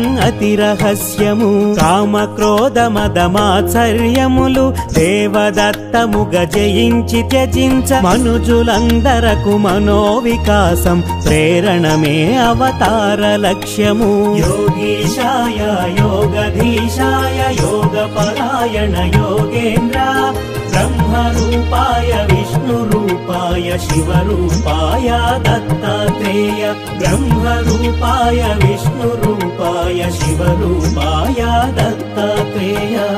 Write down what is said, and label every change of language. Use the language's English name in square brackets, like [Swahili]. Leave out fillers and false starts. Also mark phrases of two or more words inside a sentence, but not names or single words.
[Telugu] అతి రహస్యము కామక్రోధ మదమాత్సర్యములు దేవదత్తముగా జయించి త్యజించ మనుజులందరకు మనోవికాసం ప్రేరణమే అవతార లక్ష్యము [Sanskrit] యోగీశాయ యోగధీశాయ योगपरायण योगेन्द्र ब्रह्मरूपाय विष्णुरूपाय शिवरूपाय दत्तात्रेय ब्रह्मरूपाय विष्णुरूपाय शिवरूपाय दत्तात्रेय